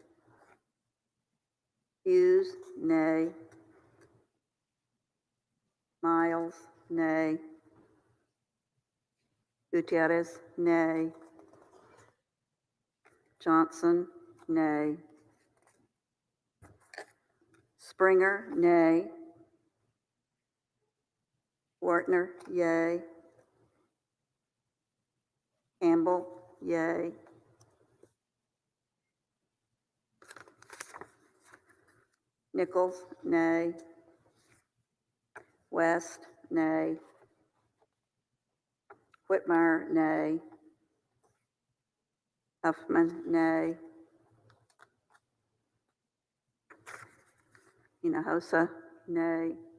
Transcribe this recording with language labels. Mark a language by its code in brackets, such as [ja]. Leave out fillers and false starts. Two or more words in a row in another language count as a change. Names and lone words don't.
[en] Hughes, nay. Miles, nay. Gutierrez, nay. Johnson, nay. Springer, nay. Wartner, yay. Campbell, yay. Nichols, nay. West, nay. Whitmire, nay. Huffman, nay. Hinojosa, nay.